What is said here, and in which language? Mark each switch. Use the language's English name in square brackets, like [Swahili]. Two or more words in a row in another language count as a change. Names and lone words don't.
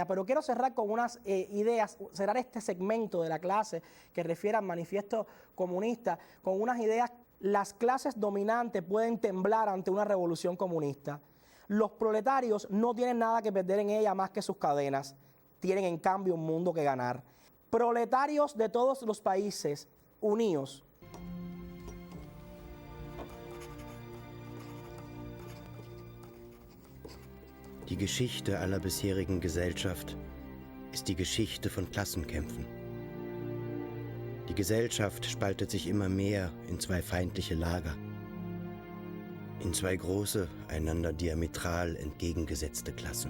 [Spanish] Pero quiero cerrar con unas ideas, cerrar este segmento de la clase que refiere al manifiesto comunista, con unas ideas. Las clases dominantes pueden temblar ante una revolución comunista. Los proletarios no tienen nada que perder en ella más que sus cadenas. Tienen en cambio un mundo que ganar. Proletarios de todos los países, unidos. [German] Die Geschichte aller bisherigen Gesellschaft ist die Geschichte von Klassenkämpfen. Die Gesellschaft spaltet sich immer mehr in zwei feindliche Lager, in zwei große, einander diametral entgegengesetzte Klassen.